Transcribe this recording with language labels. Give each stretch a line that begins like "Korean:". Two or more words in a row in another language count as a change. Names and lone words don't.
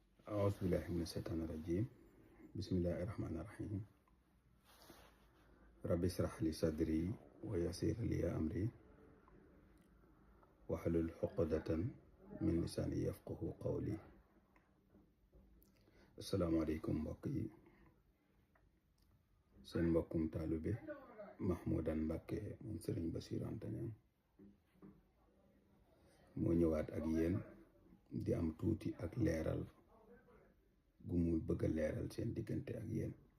Arabic: أعوذ بالله من الشيطان الرجيم بسم الله الرحمن الرحيم رب اشرح لي صدري ويسر لي أمري واحلل عقدة من لساني يفقه قولي.
Wolof: asalaamaaleykum mbokk yi, seen mbokkum taalibe Mahmoudan Mbàkke moom Sëriñ Basiru Anta Ñaŋ moo ñëwaat ak yéen di am tuuti ak leeral gu mu bëgg a leeral seen diggante ak yéen.